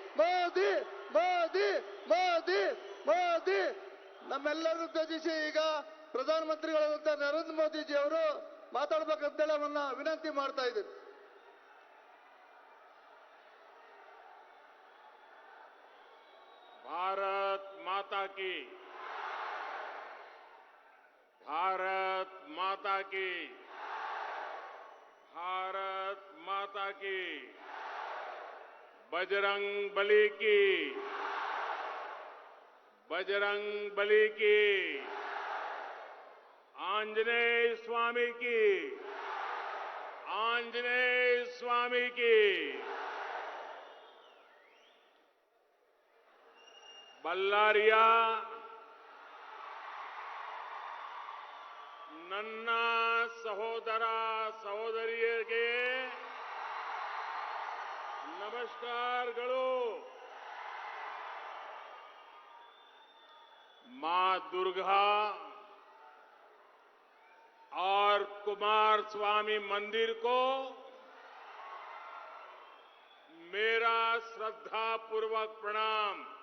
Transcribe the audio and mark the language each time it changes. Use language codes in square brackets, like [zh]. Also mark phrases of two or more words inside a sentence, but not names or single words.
[kn] ಮೋದಿ ಮೋದಿ ಮೋದಿ ಮೋದಿ ನಮ್ಮೆಲ್ಲರೂ ತ್ಯಜಿಸಿ ಈಗ ಪ್ರಧಾನಮಂತ್ರಿಗಳಾದಂಥ ನರೇಂದ್ರ ಮೋದಿಜಿ ಅವರು ಮಾತಾಡಬೇಕಂತೇಳಿ ಅವನ್ನ ವಿನಂತಿ ಮಾಡ್ತಾ ಇದ್ದೀನಿ. [hi] भारत माता की, भारत माता की, भारत माता की, बजरंग बली की, बजरंग बली की, आंजनेय स्वामी की, आंजनेय स्वामी की। [kn] बल्लारिया ನನ್ನ ಸಹೋದರ ಸಹೋದರಿಯರಿಗೆ ನಮಸ್ಕಾರಗಳು। [hi] मां दुर्गा और कुमार स्वामी मंदिर को मेरा श्रद्धापूर्वक प्रणाम।